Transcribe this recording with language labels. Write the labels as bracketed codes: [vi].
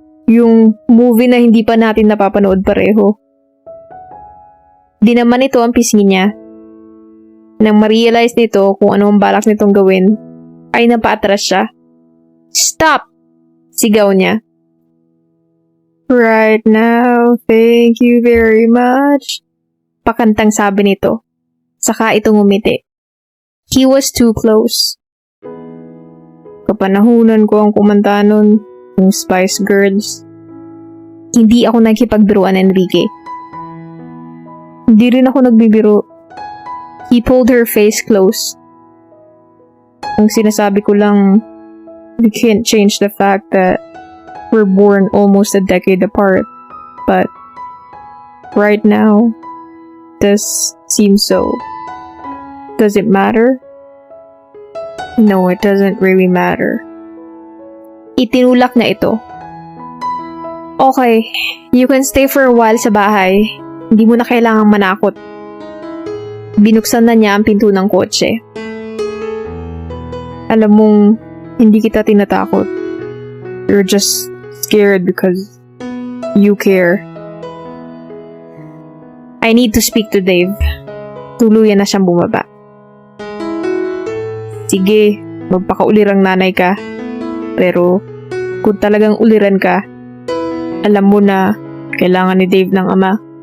[tl] Yung movie na hindi pa natin napapanood pareho. Di naman ito ang pisngi niya. Nang ma-realize nito kung ano ang balak nitong gawin, ay napaatras siya. [en] Stop! [tl] Sigaw niya. [en] Right now, thank you very much. [tl] Pakantang sabi nito. Saka itong ngumiti. [en] He was too close. [tl] Kapanahunan ko ang kumanta nun, yung Spice Girls. Hindi ako nagkipagbiruan, Enrique. Hindi rin ako nagbibiro. [en] He pulled her face close. [tl] Ang sinasabi ko lang, [en] we can't change the fact that we're born almost a decade apart. But right now, this seems so. Does it matter? No, it doesn't really matter. [tl] Itinulak na ito. [en] Okay, you can stay for a while [tl] sa bahay. Hindi mo na kailangang manakot. Binuksan na niya ang pinto ng kotse. Alam mong Hindi kita tinatakot. [en] You're just scared because you care. I need to speak to Dave. [tl] Tuluyan na siyang bumaba. Sige, magpakaulirang nanay ka. Pero, kung talagang uliran ka, alam mo na kailangan ni Dave ng ama.